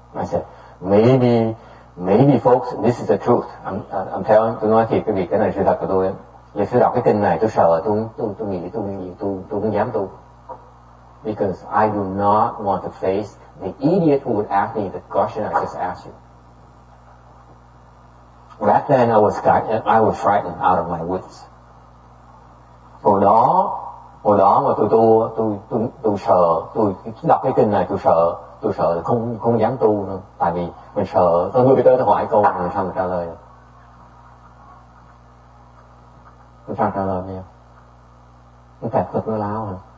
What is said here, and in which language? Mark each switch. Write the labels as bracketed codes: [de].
[en] I said, maybe folks, this is the truth. I'm telling, [vi] tôi nói thiệt cái việc cái này sự thật của tôi. Giờ tôi đọc cái kinh này tôi sợ, tôi nghĩ tôi không dám tu. [en] Because I do not want to face the idiot who would ask me the question I just asked you. Back then I was frightened out of my wits. [vi] Hồi đó mà tôi sợ, tôi đọc cái kinh này tôi sợ không dám tu nữa. Tại vì mình sợ, tôi người tới hỏi câu làm sao mình trả lời được. Mình sao trả lời bây giờ? Nó kẹt Phật nó lao hả?